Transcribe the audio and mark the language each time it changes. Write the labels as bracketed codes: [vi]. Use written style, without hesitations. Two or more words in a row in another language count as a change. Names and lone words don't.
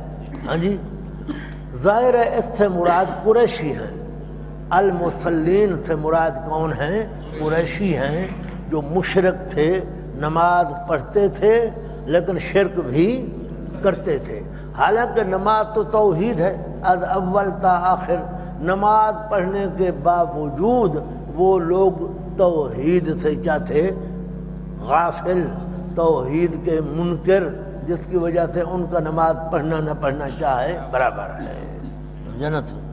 [ur] ہاں جی، ظاہر ہے اس سے مراد قریشی ہیں. المصلین سے مراد کون ہیں؟ قریشی ہیں جو مشرک تھے، نماز پڑھتے تھے لیکن شرک بھی کرتے تھے. حالانکہ نماز تو توحید ہے [fa] از اول تا آخر. [ur] نماز پڑھنے کے باوجود وہ لوگ توحید سے کیا تھے؟ غافل، توحید کے منکر، جس کی وجہ سے ان کا نماز پڑھنا نہ پڑھنا چاہے برابر ہے. جنت